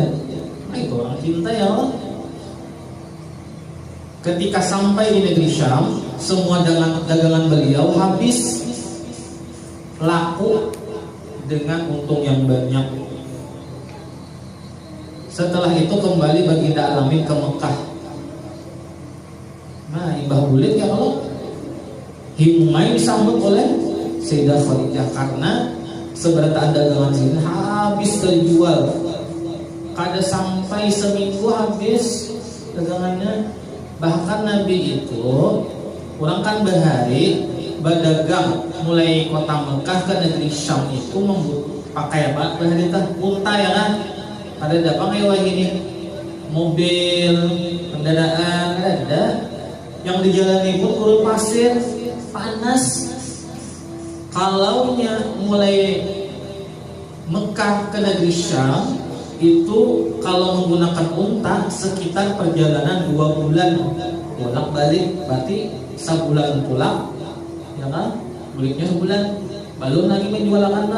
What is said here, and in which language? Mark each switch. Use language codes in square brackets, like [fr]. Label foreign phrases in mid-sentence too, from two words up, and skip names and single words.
[id] Nah itu orang cinta ya Allah. Ketika sampai di negeri Syam, semua dagangan beliau habis laku dengan untung yang banyak. Setelah itu kembali baginda Al-Amin ke Mekah. [bjn] Nah, imbah bulit ya Allah, himai disambut oleh Sayyidah Khadijah karena seberataan dagangan sini habis terjual. Kada sampai seminggu habis dagangannya. Bahkan Nabi itu orang kan Bahari berdagang mulai kota Mekah ke negeri Syam itu pakai apa? Bahari teh unta ya kan. Ada dapat kayak ini mobil, kendaraan ada. [id] Yang di jalan pun gurun pasir, panas. Kalaunya mulai Mekah ke negeri Syam itu kalau menggunakan unta sekitar perjalanan 2 bulan bolak balik, berarti sebulan pulang ya kan, baliknya sebulan belum lagi menjualkan lah.